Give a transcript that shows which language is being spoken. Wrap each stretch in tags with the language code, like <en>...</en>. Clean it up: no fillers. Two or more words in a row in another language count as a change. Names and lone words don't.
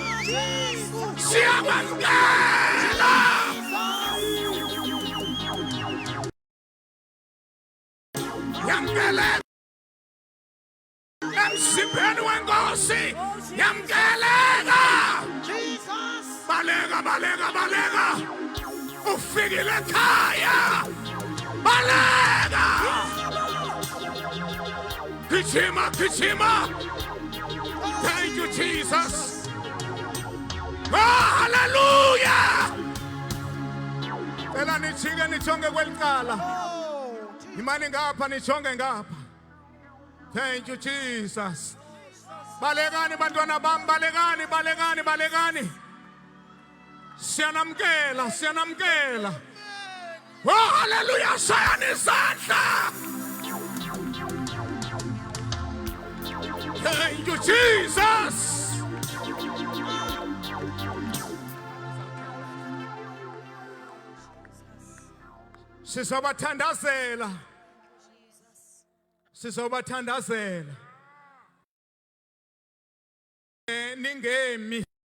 <xh>Siyabangela. Yamkele emsipheni wenkosi yamkeleka baleka ufikile ekhaya baleka gijima</xh> <en>thank you Jesus oh hallelujah</en> <xh>ela nijike nijonge kwelicala imani ngapha nijonge ngapha.</xh> <en>Thank you Jesus.</en> <xh>Balekani bantwana bam balekani. Siyanamkela.</xh> <en>Oh hallelujah</en> <xh>shayani izandla.</xh> <en>Thank you Jesus.</en> <xh>Sizobathandazela ningemi.</xh>